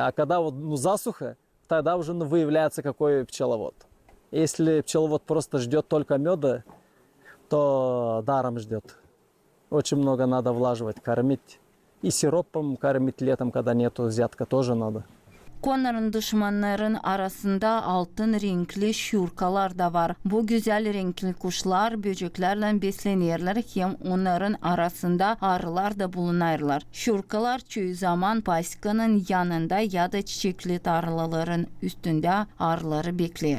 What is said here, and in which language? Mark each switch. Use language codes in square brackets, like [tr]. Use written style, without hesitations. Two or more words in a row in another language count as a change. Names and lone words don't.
[ru] А когда засуха, тогда уже выявляется, какой пчеловод. Если пчеловод просто ждет только меда, то даром ждет. Очень много надо влаживать, кормить. И сиропом кормить летом, когда нету взятка, тоже надо. [gag] Konların düşmanların arasında altın renkli şurkalar da var. Bu güzel renkli kuşlar böceklerle beslenirler, hem onların arasında arılar da bulunarlar. Şurkalar çoğu zaman pasikanın yanında ya da çiçekli tarlaların üstünde arıları bekler.